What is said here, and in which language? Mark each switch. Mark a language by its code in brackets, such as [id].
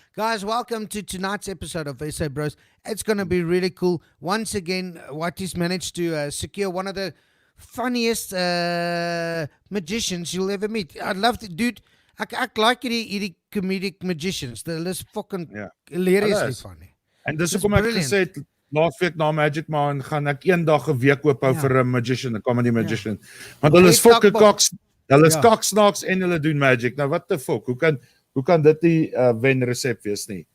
[en] Guys, welcome to tonight's episode of SA Bros. It's going to be really cool. Once again, Watty's managed to secure one of the funniest magicians you'll ever meet. I'd love to, dude. [af] Ek like hierdie comedic magicians. Hulle is fucking hilariously funny. En dis hoekom ek gesê het laas week na Magic Man gaan ek eendag 'n week oop hou vir 'n magician, 'n comedy magician. Want hulle is fucking koks. Hulle is kaksnaaks en hulle doen magic. Nou wat the fuck? Hoe kan dit nie wen resep wees nie?